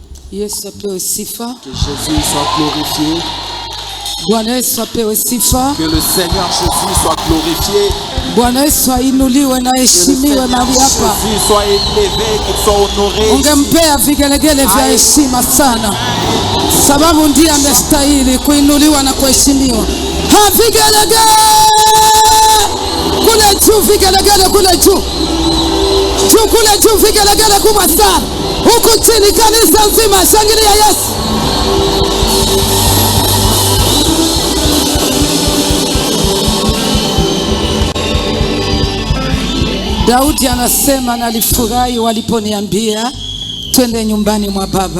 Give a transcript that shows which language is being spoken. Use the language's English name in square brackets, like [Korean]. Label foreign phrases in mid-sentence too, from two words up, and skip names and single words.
[Swahili] Yesu apewe sifa. [French] Que Jésus soit glorifié. [Swahili] Bwana Yesu apewe sifa. [French] Que le Seigneur Jésus soit glorifié. [Swahili] Bwana Yesu ainuliwe na heshimiwe mahali hapa. [French] Que Jésus soit élevé, qu'il soit honoré. [Swahili] Ungempea vigelegele vya heshima sana, sababu ndiye amestahili kuinuliwa na kuheshimiwa. Vigelegele kule juu, vigelegele kule juu, juu kule juu, vigelegele kubwa sana. Huku chini kanisa nzima shangilia Yesu. Daudi anasema, nalifurahi waliponiambia twende nyumbani mwa Baba.